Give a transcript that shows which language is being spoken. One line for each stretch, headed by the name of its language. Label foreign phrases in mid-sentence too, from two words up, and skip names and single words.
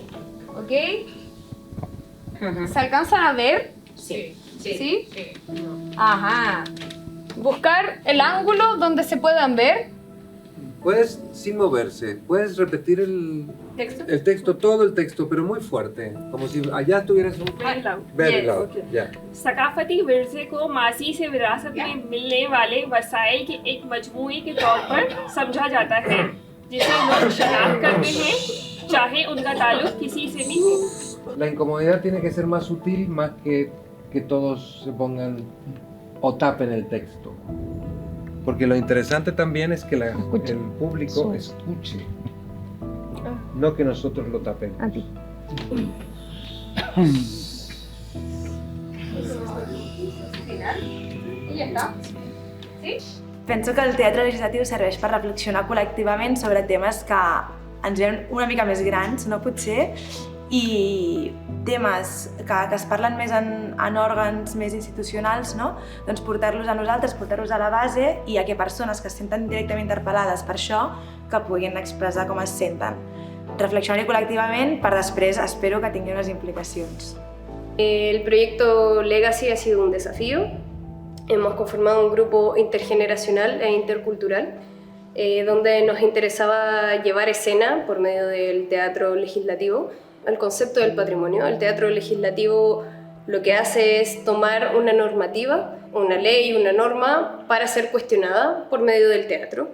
Spanish: ¿Ok? ¿Se alcanzan a ver? Sí. ¿Sí? Ajá. Buscar el ángulo donde se puedan ver. Puedes, sin moverse, puedes repetir el texto, todo el texto, pero muy fuerte, como si allá estuvieras un...
English: Very loud, ya.
Urdu: ثقافتی ورثے کو ماضی سے وراثت میں ملنے والے وسائل کے ایک مجموعے کے طور پر سمجھا جاتا ہے جسے لوگ شناخت کرتے ہیں چاہے ان کا تعلق کسی سے بھی ہو.
Spanish: La incomodidad tiene que ser más sutil, más que todos se pongan o tapen el texto. Porque lo interesante también es que el público escuche, no que nosotros lo tapemos. A ti.
Catalan: I ja està. Sí? Penso que el teatre legislatiu serveix per reflexionar col·lectivament sobre temes que ens veuen una mica més grans, no potser, i temes que es parlen més en òrgans més institucionals, no? Doncs portar-los a nosaltres, portar-los a la base i a que persones que es senten directament interpel·lades per això que puguin expressar com es senten. Reflexionar-hi col·lectivament per després espero que tingui unes implicacions.
Spanish: El proyecto Legacy ha sido un desafío. Hemos conformado un grupo intergeneracional e intercultural donde nos interesaba llevar escena por medio del teatro legislativo al concepto del patrimonio. El teatro legislativo lo que hace es tomar una normativa, una ley, una norma para ser cuestionada por medio del teatro.